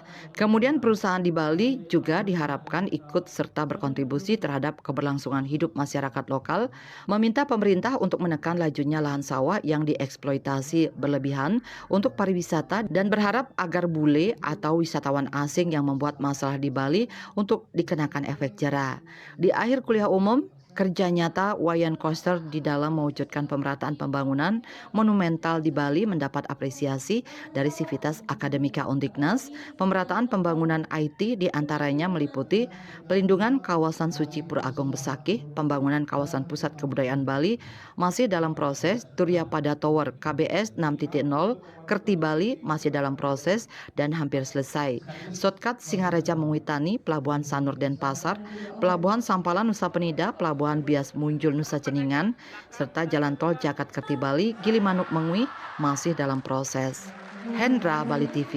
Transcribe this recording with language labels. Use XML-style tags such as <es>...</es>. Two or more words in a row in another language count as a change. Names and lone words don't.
<id>Kemudian perusahaan di Bali juga diharapkan ikut serta berkontribusi terhadap keberlangsungan hidup masyarakat lokal, meminta pemerintah untuk menekan lajunya lahan sawah yang dieksploitasi berlebihan untuk pariwisata dan berharap agar bule atau wisatawan asing yang membuat masalah di Bali untuk dikenakan efek jera. Di akhir kuliah umum, kerja nyata Wayan Koster di dalam mewujudkan pemerataan pembangunan monumental di Bali mendapat apresiasi dari sivitas akademika Undiknas. Pemerataan pembangunan IT diantaranya meliputi pelindungan kawasan suci Pura Agung Besakih, pembangunan kawasan pusat kebudayaan Bali masih dalam proses, Turya Pada Tower KBS 6.0, Kerti Bali masih dalam proses dan hampir selesai. Shortcut Singaraja Mengwitani, Pelabuhan Sanur Denpasar, Pelabuhan Sampala Nusa Penida, Pelabuhan Bias Munjul Nusa Ceningan, serta Jalan Tol Jakat Kerti Bali, Gilimanuk Mengwi masih dalam proses. Hendra, Bali TV.</id>